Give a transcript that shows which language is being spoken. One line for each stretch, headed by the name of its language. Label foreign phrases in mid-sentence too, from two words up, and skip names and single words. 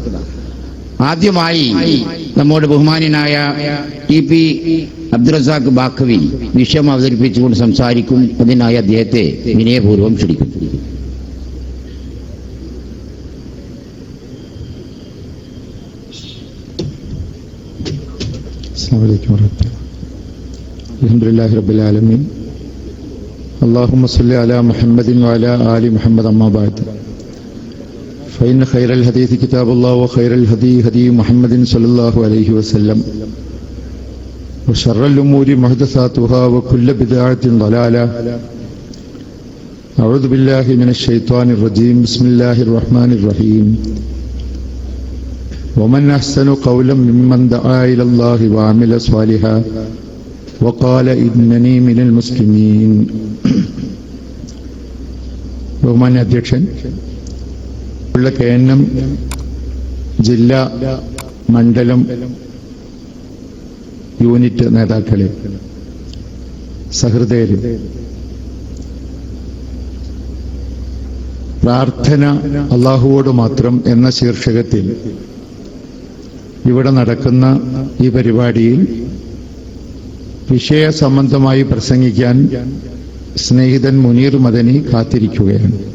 Malayalam: ആദ്യമായി നമ്മുടെ ബഹുമാനായ TP അബ്ദുൽ റസാഖ് ബാഖവി വിഷയം അവതരിപ്പിച്ചുകൊണ്ട് സംസാരിക്കും. അതിനായി അദ്ദേഹത്തെ വിനയപൂർവ്വം ക്ഷണിക്കും.
Arabic: السلام عليكم الحمد لله رب العالمين. اللهم صل على محمد وعلى آل محمد. أما بعد فإن خير الحديث كتاب الله وخير الهدي هدي محمد صلى الله عليه وسلم وشر الأمور محدثاتها وكل بدعة ضلالة. أعوذ بالله من الشيطان الرجيم. بسم الله الرحمن الرحيم. ومن أحسن قولا ممن دعا إلى الله وعمل صالحا وقال إنني من المسلمين.
Malayalam: ബഹുമാന്യ അധ്യക്ഷൻ, KNM ജില്ലാ മണ്ഡലം യൂണിറ്റ് നേതാക്കളെ, സഹൃദയരെ, പ്രാർത്ഥന അല്ലാഹുവോട് മാത്രം എന്ന ശീർഷകത്തിൽ ഇവിടെ നടക്കുന്ന ഈ പരിപാടിയിൽ വിഷയ സംബന്ധമായി പ്രസംഗിക്കാൻ സ്നേഹിതൻ മുനീർ മദനി കാത്തിരിക്കുകയാണ്.